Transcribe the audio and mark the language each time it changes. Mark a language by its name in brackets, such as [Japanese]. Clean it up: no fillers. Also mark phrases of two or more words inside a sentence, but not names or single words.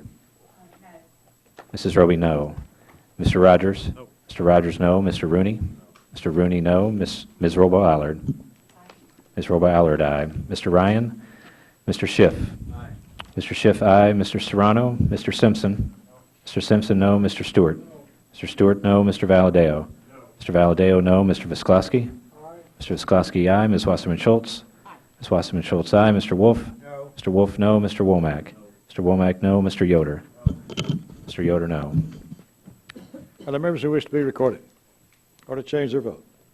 [English] Mrs. Roby, no. Mr. Rogers. Mr. Rogers, no. Mr. Rooney. Mr. Rooney, no. Ms. Robo-Allard. Ms. Robo-Allard, aye. Mr. Ryan. Mr. Schiff. Mr. Schiff, aye. Mr. Serrano. Mr. Simpson. Mr. Simpson, no. Mr. Stewart. Mr. Stewart, no. Mr. Valadeo. Mr. Valadeo, no. Mr. Visklosky? Mr. Visklosky, aye. Ms. Wasserman Schultz? Ms. Wasserman Schultz, aye. Mr. Wolf? No. Mr. Wolf, no. Mr. Womack? Mr. Womack, no. Mr. Yoder? Mr. Yoder, no. Are there members who wish to be recorded or to change their vote?